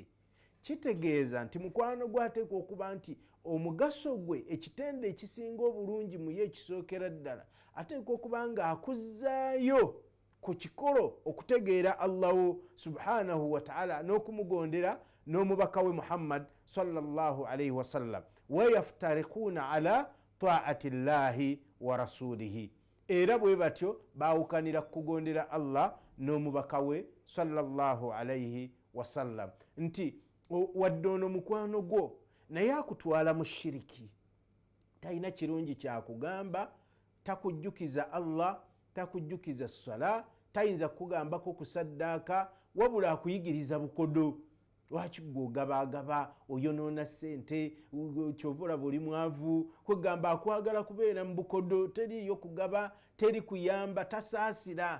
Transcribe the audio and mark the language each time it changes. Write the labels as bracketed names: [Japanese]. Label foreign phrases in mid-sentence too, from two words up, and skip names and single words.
[Ganda] Kitegeeza nti mukwano gwateekwa okuba nti omugaso gwe, ekitende ekisinga obulungi mu ye ekisookera ddala, ateekwa okuba nga akuzzaayo ku kikolo okutegeera [Arabic] الله سبحانه وتعالى [Ganda] n'okumugondera n'omubaka we Muhammad [Arabic] صلى الله عليه وسلم. ويفترقون على طاعة الله ورسوله. [Ganda] Era bwe batyo baawukanira kugondera Allah n'omubaka we [Arabic] صلى الله عليه وسلم. [Ganda] Nti wadde ono mukwano gwo naye akutwala mu shiriki, talina kirungi kyakugamba, takujjukiza Allah, takujjukiza ssala, tayinza kukugambako kusaddaaka, wabula akuyigiriza bukodo. Lwaki gw'ogabaagaba, oyonoona ssente, kyova olaba oli mwavu, kwegamba akwagala kubeera mu bukodo, teriyo kugaba, teri kuyamba, tasaasira.